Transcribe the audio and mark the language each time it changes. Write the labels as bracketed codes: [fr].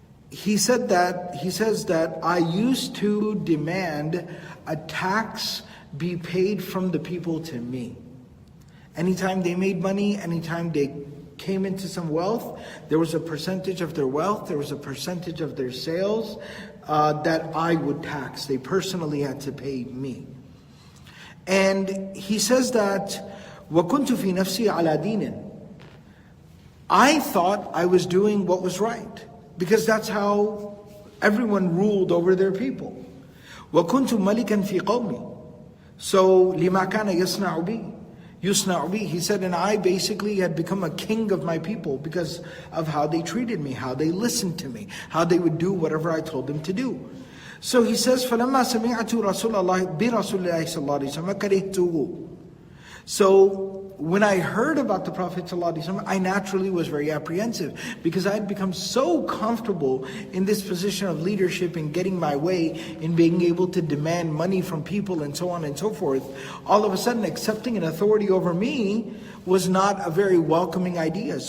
[en] He says that I used to demand a tax be paid from the people to me. Anytime they made money, anytime they came into some wealth, there was a percentage of their wealth, there was a percentage of their sales that I would tax. They personally had to pay me. And he says that, [ar] وَكُنْتُ فِي نَفْسِي عَلَى دِينٍ. [en] I thought I was doing what was right, because that's how everyone ruled over their people. [ar] وَكُنْتُ مَلِكًا فِي قَوْمِي. So, لِمَا كَانَ يَصْنَعُ بِي. يُصْنَعُ بِي. [en] He said, and I basically had become a king of my people because of how they treated me, how they listened to me, how they would do whatever I told them to do. So he says, [ar] فَلَمَّا سَمِعْتُ رَسُولَ اللَّهِ بِرَسُولِ اللَّهِ صَلَّى اللَّهُ عَلَيْهِ وسلم كَرِهْتُهُ. [en] So when I heard about the Prophet ﷺ, I naturally was very apprehensive, because I had become so comfortable in this position of leadership, in getting my way, in being able to demand money from people and so on and so forth. All of a sudden, accepting an authority over me was not a very welcoming idea.